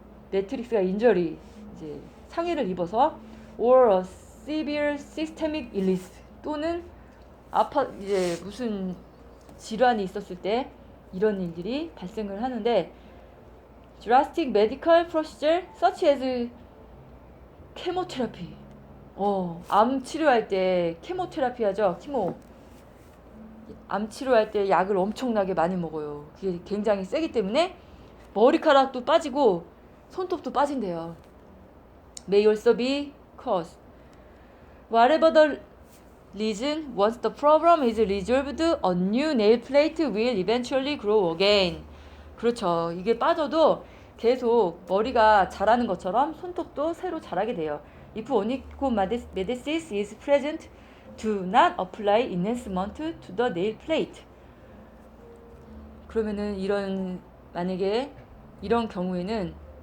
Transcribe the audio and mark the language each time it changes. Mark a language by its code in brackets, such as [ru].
[ko] 매트릭스가 인저리 이제 상해를 입어서 [en] or a severe systemic illness [ko] 또는 이제 무슨 질환이 있었을 때 이런 일들이 발생을 하는데 [en] drastic medical procedure such as chemotherapy. [ko] 암 치료할 때 케모테라피 하죠. 암 치료할 때 약을 엄청나게 많이 먹어요. 그게 굉장히 세기 때문에 머리카락도 빠지고 손톱도 빠진대요. [en] May also be caused. Whatever the reason, once the problem is resolved, a new nail plate will eventually grow again. [ko] 그렇죠. 이게 빠져도 계속 머리가 자라는 것처럼 손톱도 새로 자라게 돼요. [en] If onychomadesis is present, do not apply enhancement to the nail plate. [ko] 그러면은 만약에 이런 경우에는